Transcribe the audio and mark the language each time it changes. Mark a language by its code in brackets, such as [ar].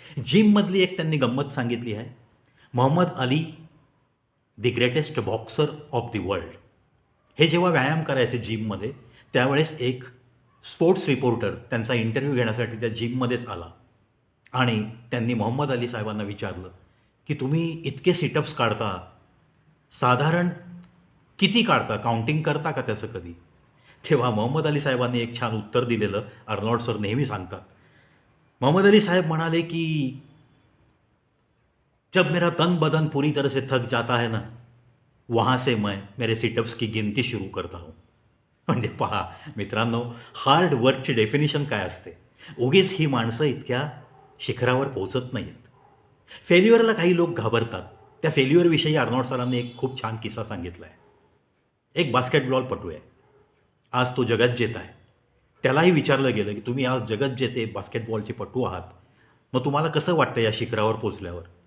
[mr] जिममधली एक त्यांनी गंमत सांगितली आहे. Mohammed Ali the greatest boxer of the world हे जेव्हा व्यायाम करायचे जिममध्ये त्यावेळेस एक स्पोर्ट्स रिपोर्टर त्यांचा इंटरव्ह्यू घेण्यासाठी त्या जिममध्येच आला आणि त्यांनी मोहम्मद अली साहेबांना विचारलं की तुम्ही इतके सिटअप्स काढता, साधारण किती काढता, काउंटिंग करता का त्याचं कधी? तेव्हा मोहम्मद अली साहेबांनी एक छान उत्तर दिलेलं अर्नॉल्ड सर नेहमी सांगतात. मोहम्मद अली साहेब म्हणाले की [hi] जब मेरा तन बदन पूरी तरह से थक जाता है ना, वहाँ से मैं मेरे सिटअप्स की गिनती शुरू करता हूँ. [mr] म्हणजे पहा मित्रांनो, हार्ड वर्कची डेफिनेशन काय असते. उगीच ही माणसं इतक्या शिखरावर पोहोचत नाहीत. फेल्युअरला काही लोक घाबरतात. त्या फेल्युअरविषयी अर्नॉल्ड सरांनी एक खूप छान किस्सा सांगितला आहे. एक बास्केटबॉलपटू आहे, आज तो जगज्जेता आहे. त्यालाही विचारलं गेलं की तुम्ही आज जगज्जेते बास्केटबॉलचे पटू आहात, मग तुम्हाला कसं वाटतं या शिखरावर पोचल्यावर?